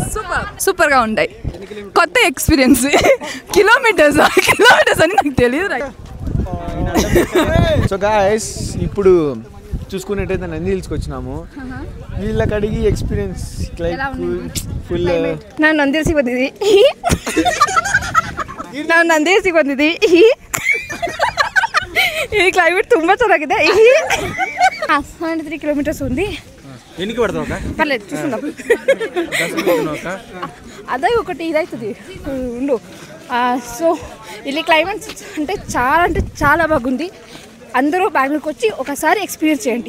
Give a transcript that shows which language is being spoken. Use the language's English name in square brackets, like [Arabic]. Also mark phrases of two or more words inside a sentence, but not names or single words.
[Telugu] సూపర్ గా ఉంటాయి. కొత్త ఎక్స్పీరియన్స్. కిలోమీటర్స్ అని నాకు తెలియదు. [English] so guys, [Telugu] ఇప్పుడు చూసుకున్నట్టయితే నంది హిల్స్కి వచ్చినాము. వీళ్ళకి అడిగి ఎక్స్పీరియన్స్ లైక్ ఫుల్. [Kannada] ನಾನು ನಂದಿರ್ಸಿ ಬಂದಿದ್ವಿ. ನಾವು ನಂದಿ ಬಂದಿದ್ವಿ. [Telugu] ఈ క్లైమేట్ [Kannada] ತುಂಬ ಚೆನ್ನಾಗಿದೆ. [Telugu] 73 కిలోమీటర్స్ ఉంది. ఎన్నికి పడతావు పర్లేదు చూసుకుందాం. అదే ఒకటి ఇదవుతుంది ఉండు. సో ಇಲ್ಲಿ క్లైమేట్ అంటే చాలా బాగుంది. అందరూ బెంగళూరుకి వచ్చి ఒకసారి ఎక్స్పీరియన్స్ చేయండి.